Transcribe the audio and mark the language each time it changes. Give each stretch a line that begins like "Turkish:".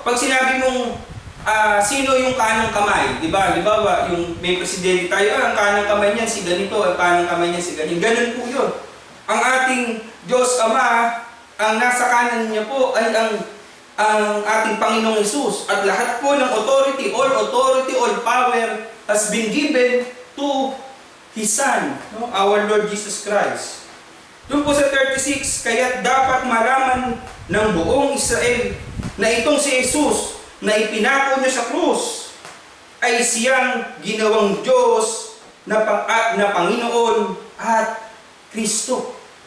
Filipino: Pag sinabi mong sino yung kanang kamay, di ba? Halimbawa, yung may presidente tayo, ang kanang kamay niyan si ganito, ang kanang kamay niyan si ganito. Ganun po yun. Ang ating Diyos Ama, ang nasa kanan niya po ay ang ating Panginoong Hesus. At lahat po ng
English: authority, all power has been given to His Son, no? Our Lord Jesus Christ.
Filipino: Doon po sa 36, kaya dapat malaman ng buong Israel na itong si Jesus na ipinako niya sa krus ay siyang ginawang Diyos na Panginoon at Kristo.